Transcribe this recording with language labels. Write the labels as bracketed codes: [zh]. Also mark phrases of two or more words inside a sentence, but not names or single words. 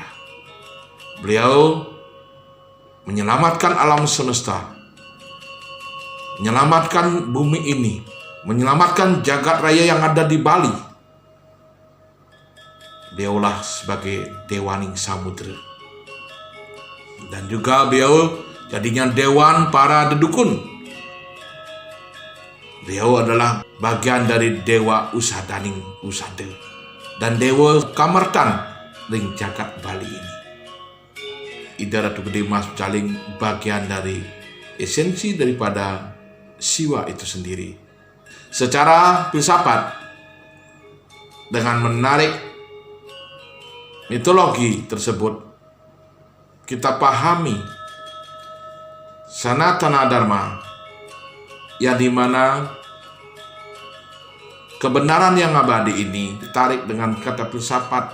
[id] Beliau menyelamatkan alam semesta, menyelamatkan bumi ini, menyelamatkan jagat raya yang ada di Bali. Beliaulah sebagai Dewaning Samudra, dan juga beliau jadinya Dewan para Dedukun. Beliau adalah bagian dari Dewa Usadaning Usada dan Dewa Kamartan [ban] ring jagat [id] Bali ini. Ida Ratu Gede Mas Mecaling bagian dari esensi daripada Siwa itu sendiri. Secara filsafat, dengan menarik mitologi tersebut, kita pahami Sanatana Dharma, yang dimana kebenaran yang abadi ini ditarik dengan kata filsafat.